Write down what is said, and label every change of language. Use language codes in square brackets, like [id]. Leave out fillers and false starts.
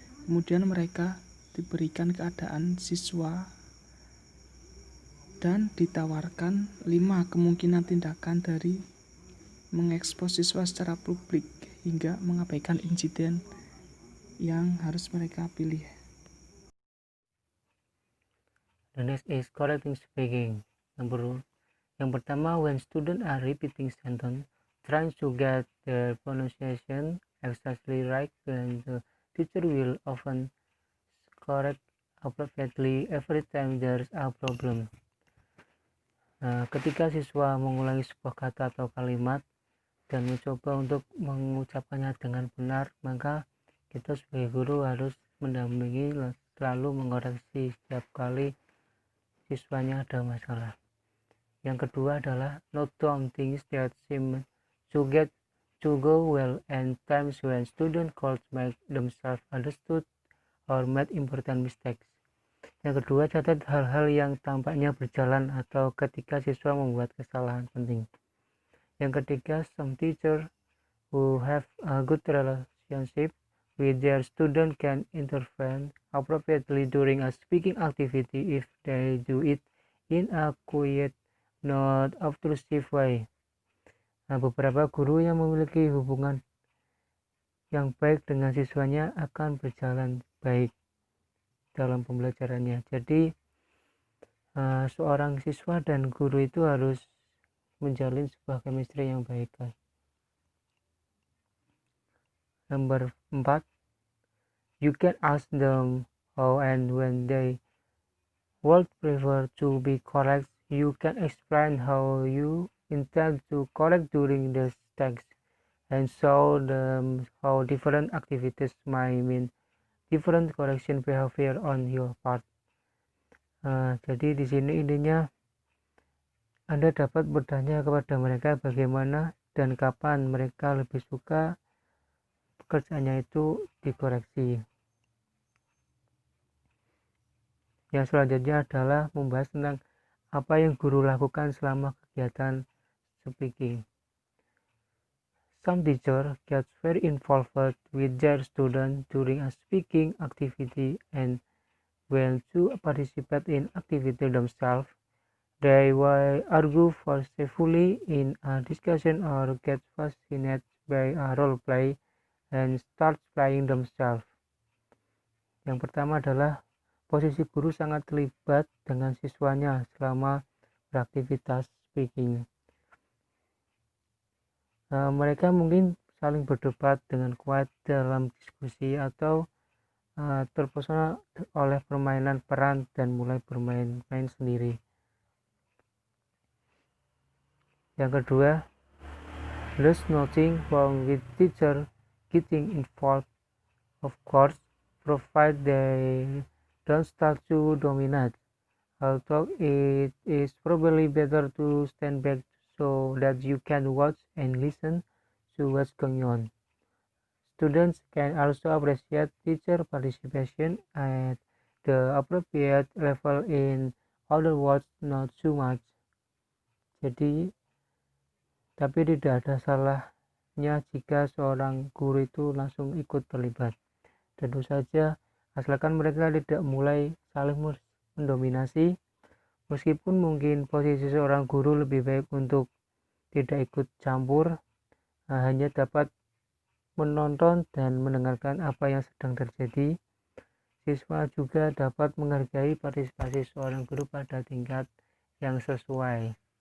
[id] Kemudian mereka diberikan keadaan siswa dan ditawarkan 5 kemungkinan tindakan dari mengekspos siswa secara publik hingga mengabaikan insiden yang harus mereka pilih. [en] The next is correcting speaking. [id] Yang pertama, [en] when students are repeating sentence, trying to get their pronunciation exactly right, then the teacher will often correct appropriately every time there's a problem. [id] Ketika siswa mengulangi sebuah kata atau kalimat dan mencoba untuk mengucapkannya dengan benar, maka kita sebagai guru harus mendampingi, selalu mengoreksi setiap kali siswanya ada masalah. Yang kedua adalah [en] note down things that seem to go well and times when students could make themselves understood or made important mistakes. [id] Yang kedua, catat hal-hal yang tampaknya berjalan atau ketika siswa membuat kesalahan penting. Yang ketiga, [en] some teachers who have a good relationship with their student can intervene appropriately during a speaking activity if they do it in a quiet, not obtrusive way. [id] Beberapa guru yang memiliki hubungan yang baik dengan siswanya akan berjalan baik dalam pembelajarannya. Jadi seorang siswa dan guru itu harus menjalin sebuah chemistry yang baik. [en] Number 4, you can ask them how and when they would prefer to be correct. You can explain how you intend to correct during the text and show them how different activities might mean different correction behavior on your part. [id] Jadi di sini intinya Anda dapat bertanya kepada mereka bagaimana dan kapan mereka lebih suka pekerjaannya itu dikoreksi. Yang selanjutnya adalah membahas tentang apa yang guru lakukan selama kegiatan speaking. [en] Some teachers get very involved with their students during a speaking activity, and when to participate in activity themselves, they will argue forcefully in a discussion or get fascinated by a role play and start playing themselves. [id] Yang pertama adalah posisi guru sangat terlibat dengan siswanya selama beraktivitas speaking. Mereka mungkin saling berdebat dengan kuat dalam diskusi atau terpesona oleh permainan peran dan mulai bermain-main sendiri. Yang kedua, [en] there's nothing wrong with teacher getting involved, of course, provided they don't start to dominate. Although it is probably better to stand back so that you can watch and listen to what's going on. Students can also appreciate teacher participation at the appropriate level, in other words, not too much. [id] Jadi, tapi tidak ada salahnya jika seorang guru itu langsung ikut terlibat. Tentu saja, asalkan mereka tidak mulai saling mendominasi. Meskipun mungkin posisi seorang guru lebih baik untuk tidak ikut campur, hanya dapat menonton dan mendengarkan apa yang sedang terjadi, siswa juga dapat menghargai partisipasi seorang guru pada tingkat yang sesuai.